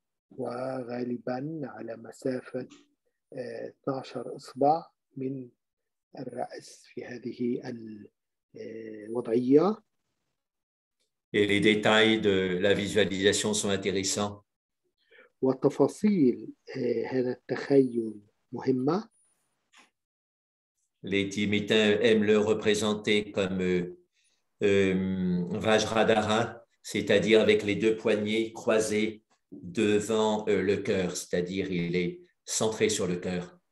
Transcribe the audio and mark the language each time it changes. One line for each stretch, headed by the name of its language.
Arabic: وغالبا على مسافة 12 إصبع من الرأس في هذه الوضعية.
French: Et les détails de la visualisation sont intéressants.
Arabic: وتفاصيل هذا التخيل مهمة.
French: Les Tibétains aiment le représenter comme Vajradhara, c'est-à-dire avec les deux poignets croisés devant le cœur, c'est-à-dire il est centré sur le cœur.